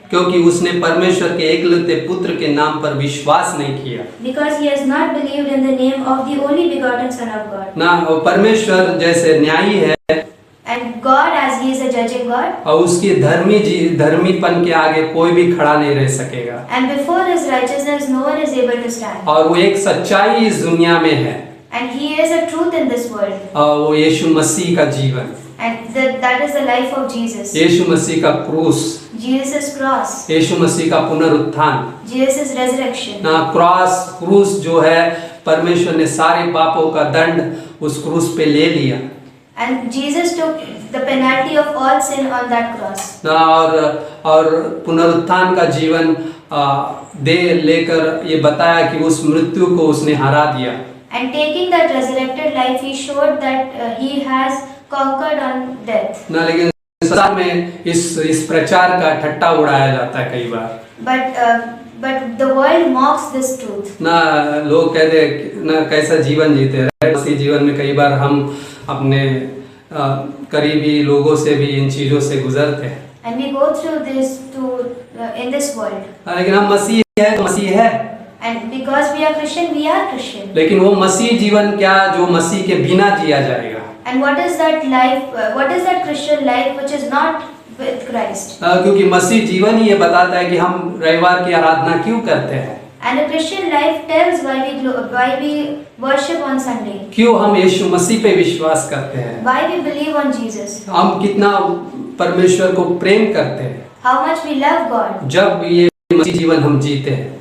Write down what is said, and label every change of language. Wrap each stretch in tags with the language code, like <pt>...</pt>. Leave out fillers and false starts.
<hi>क्योंकि उसने परमेश्वर के एकलौते पुत्र के नाम पर विश्वास नहीं किया।</hi> <en>because he has not believed in the name of the only begotten Son of God.</en> <hi>ना परमेश्वर जैसे न्यायी है,</hi> <en>And God, as He is a judging God,</en> <hi>और उसकी धर्मीपन के आगे कोई भी खड़ा नहीं रह सकेगा,</hi> <en>and before His righteousness, no one is able to stand.</en> <hi>और वो एक सच्चाई इस दुनिया में है,</hi> <en>And He is a truth in this world.</en> <hi>और वो यीशु मसीह का जीवन,</hi> <en>And that is the life of Jesus.</en> <hi>यीशु मसीह का क्रूस,</hi> <en>Jesus' cross,</en> <hi>यीशु मसीह का पुनरुत्थान।</hi> <en>Jesus' resurrection.</en> <hi>ना क्रूस जो है, परमेश्वर ने सारे पापों का दंड उस क्रूस पे ले लिया।</hi> <en>And Jesus took the penalty of all sin on that cross.</en> <hi>ना और पुनरुत्थान का जीवन दे लेकर ये बताया कि उस मृत्यु को उसने हरा दिया।</hi> <en>And taking that resurrected life, He showed that He has conquered on death.</en> <hi>ना लेकिन संसार में इस प्रचार का ठट्टा उड़ाया जाता है कई बार।</hi> <en>But the world mocks this truth.</en> <hi>ना लोग कहते हैं ना कैसा जीवन जीते हैं। इसी जीवन में कई बार हम अपने करीबी लोगों से भी इन चीजों से गुजरते हैं।</hi> <en>And we go through this in this world.</en> <hi>लेकिन हम मसीह है तो मसीह है।</hi> <en>And because we are Christian, we are Christian.</en> <hi>लेकिन वो मसीह जीवन क्या जो मसीह के बिना जिया जाएगा?</hi> <en>And what is that life? What is that Christian life which is not with Christ?</en> <hi>क्योंकि मसीह जीवन ही ये बताता है कि हम रविवार की आराधना क्यों करते हैं।</hi> <en>And a Christian life tells why we worship on Sunday.</en> <hi>क्यों हम यीशु मसीह पे विश्वास करते हैं।</hi> <en>Why we believe on Jesus.</en> <hi>हम कितना परमेश्वर को प्रेम करते हैं।</hi> <en>How much we love God.</en> <hi>जब ये मसीह जीवन हम जीते हैं।</hi>